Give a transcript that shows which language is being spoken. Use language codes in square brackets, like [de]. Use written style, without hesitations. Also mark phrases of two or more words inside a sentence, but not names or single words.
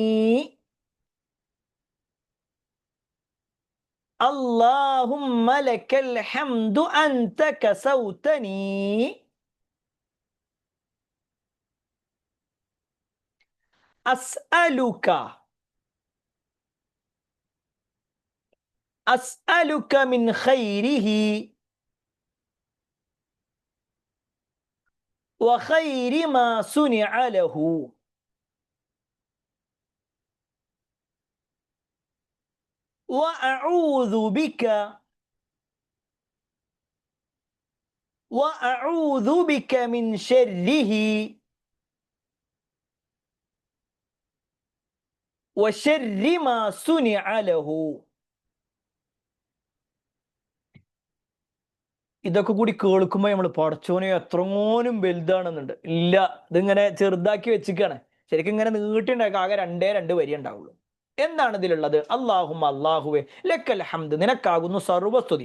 [ar] اللهم لك الحمد أنت كسوتني. അസ്അലുക أسألك من خيره وخير ما صنع له وأعوذ بك من شره وشر ما صنع له. [ml] ഇതൊക്കെ കൂടി കേൾക്കുമ്പോൾ നമ്മൾ പടച്ചോനെ എത്രങ്ങോനും വലുതാണെന്നുണ്ട്. ഇല്ല, ഇതിങ്ങനെ ചെറുതാക്കി വെച്ചിക്കാണ്. ശരിക്കും ഇങ്ങനെ നീട്ടിണ്ടാക്കുക ആകെ രണ്ട് വരി ഉണ്ടാവുള്ളൂ. എന്താണ് ഇതിലുള്ളത്? അല്ലാഹുമ്മ, അല്ലാഹുവേ, [ar] لك الحمد, [ml] നിനക്കാകുന്നു സർവ്വസ്തുതി.